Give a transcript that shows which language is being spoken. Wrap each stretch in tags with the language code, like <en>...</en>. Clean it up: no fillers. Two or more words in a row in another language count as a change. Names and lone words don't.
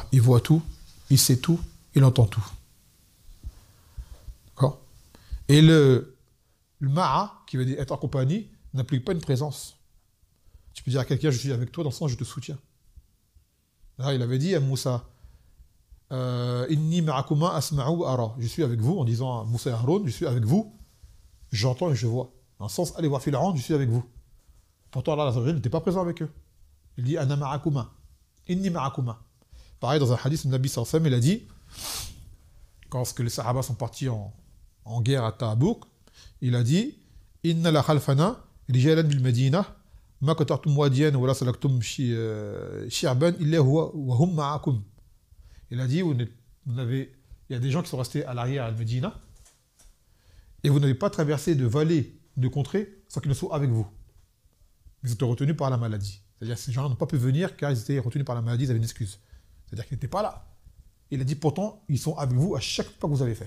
<fr>Il voit tout, il sait tout, il entend tout. D'accord? Et le ma'a, qui veut dire être en compagnie, n'implique pas une présence. Tu peux dire à quelqu'un, je suis avec toi, dans le sens, je te soutiens. Là, il avait dit à Moussa,</fr> <ar>إني معكما أسمع وأرى.</ar> <fr>Je suis avec vous, en disant à Moussa et Haroun, je suis avec vous, j'entends et je vois. Dans le sens, allez voir Pharaon, je suis avec vous. Pourtant, Allah n'était pas présent avec eux. Il dit,</fr> <ar>أنا معكما. إني معكما.</ar> <fr>Pareil, dans un hadith, le Nabi</fr> <ar>صلى الله عليه وسلم,</ar> <fr>il a dit, quand les Sahaba sont partis en guerre à Tabouk, il a dit,</fr> <ar>إنا لخلفنا، رجالا بالمدينة، ما قطعتم واديا ولا سلكتم شعبا إلا هو وهم معكم.</ar> <fr>Il a dit, il y a des gens qui sont restés à l'arrière à Medina, et vous n'avez pas traversé de vallées, de contrées, sans qu'ils ne soient avec vous. Ils étaient retenus par la maladie. C'est-à-dire que ces gens-là n'ont pas pu venir car ils étaient retenus par la maladie, ils avaient une excuse. C'est-à-dire qu'ils n'étaient pas là. Il a dit pourtant, ils sont avec vous à chaque pas que vous avez fait.</fr>